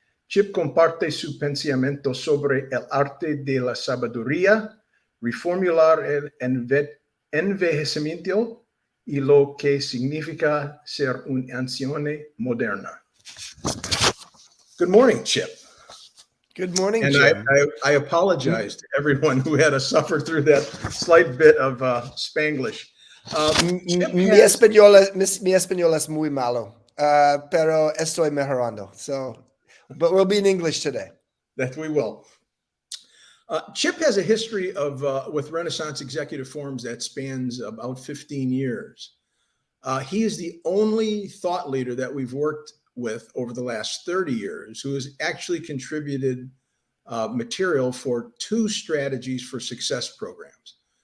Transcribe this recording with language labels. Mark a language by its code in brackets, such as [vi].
[es] Chip comparte su pensamiento sobre el arte de la sabiduría, reformular el envejecimiento y lo que significa ser un anciano moderna. [en] Good morning, Chip. Good morning, and Jim. I apologize to everyone who had to suffer through that slight bit of Spanglish. [es] Mi español es muy malo, pero estoy mejorando. [en] But we'll be in English today. That we will. Chip has a history of with Renaissance Executive Forums that spans about 15 years. He is the only thought leader that we've worked with over the last 30 years who has actually contributed material for 2 strategies for success programs.